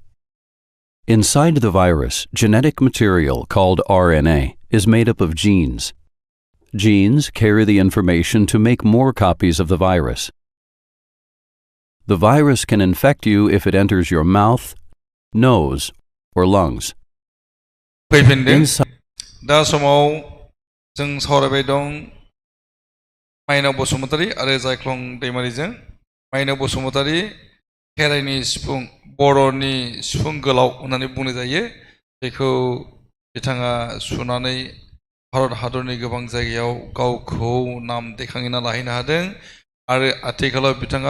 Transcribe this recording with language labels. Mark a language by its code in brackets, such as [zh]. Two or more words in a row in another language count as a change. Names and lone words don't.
[en] Inside the virus, genetic material called RNA is made up of genes. Genes carry the information to make more copies of the virus. The virus can infect you if it enters your mouth, nose, or lungs. [brx] दा समाव जों सावरायबाय दं माइनाव बसुमतारी आरो जायख्लं दैमारिजों माइनाव बसुमतारी खेराइनि सिफुं बर'नि सिफुं गोलाव होननानै बुंनाय जायो बेखौ बिथाङा सुनानै भारत हादरनि गोबां जायगायाव गावखौ नाम देखांना लाहैनो हादों आरो आथिखालाव बिथाङा